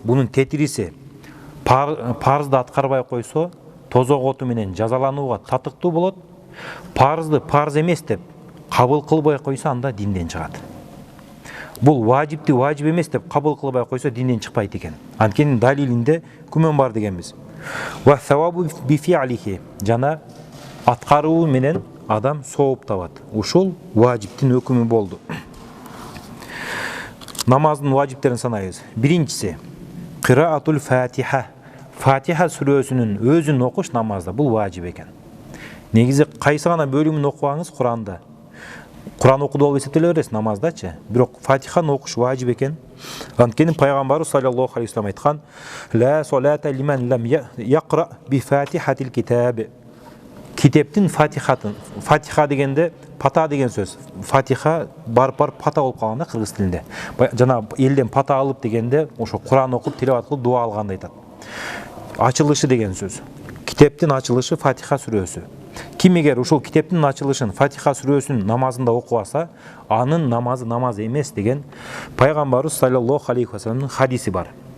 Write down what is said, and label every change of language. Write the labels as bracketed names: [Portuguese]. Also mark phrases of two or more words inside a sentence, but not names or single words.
[Kyrgyz] Бунун тетириси парзды аткарбай койсо, тозок оту менен жазаланууга татыктуу болот. Парзды парз эмес деп кабыл кылбай койсо, анда динден чыгат. Бул важипти важип эмес деп кабыл кылбай койсо, динден чыкпайт экен. Анткени далилинде күмөн бар дегенбиз. [Arabic] وثوابه بفعله. [Kyrgyz] Жана аткаруу менен адам сооп табат. Ушул важиптин өкүмү болду. Намаздын важиптерин санайбыз. Биринчиси [Arabic] قراءة الفاتحة. [Kyrgyz] Фатиха сүрөсүнүн өзүн окуш намазда. Бул важип экен. Негизи кайсы гана бөлүмүн окубаңыз Куранда. Куран окуду болуп эсептеле бересиз намаздачы. Бирок Фатиханы окуш важип экен. Анткени пайгамбарыбыз [Arabic] صلى الله عليه وسلم [Kyrgyz] айткан: [Arabic] "لا صلاة لمن لم يقرأ بفاتحة الكتاب." [Kyrgyz] Китептин фатихатын. Фатиха дегенде пата деген сөз. Фатиха бар пата болуп калганда кыргыз тилинде. Жана элден пата алып дегенде ошо Куран окуп, тилават кылып, дуа алганды айтат. Ачылышы деген сөз. Китептин ачылышы Фатиха сүрөсү. Ким эгер ушул китептин ачылышын Фатиха сүрөсүнүн намазында окубаса, анын намазы намаз эмес деген пайгамбарыбыз [Arabic] صلى الله عليه [Kyrgyz] вассаламдын хадиси бар.